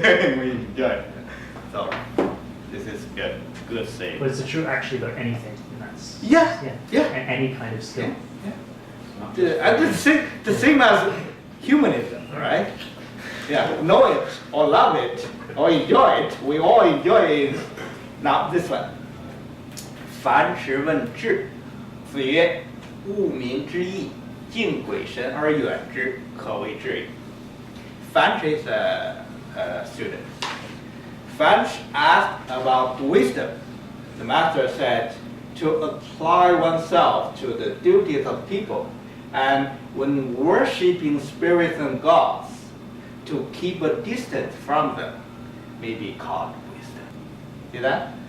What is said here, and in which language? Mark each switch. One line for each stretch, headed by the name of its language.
English: We enjoy it. So this is good saying. But it's true actually about anything. And that's, Yeah. And any kind of skill. And the same as humanism, right? Yeah, know it or love it or enjoy it. We all enjoy it. Now this one.
Chinese: 凡是问智，子曰：物民之义，敬鬼神而远之，可谓智矣。
English: Fanch is a student. Fanch asked about wisdom. The master said to apply oneself to the duties of people, and when worshipping spirits and gods, to keep a distance from them may be called wisdom. See that?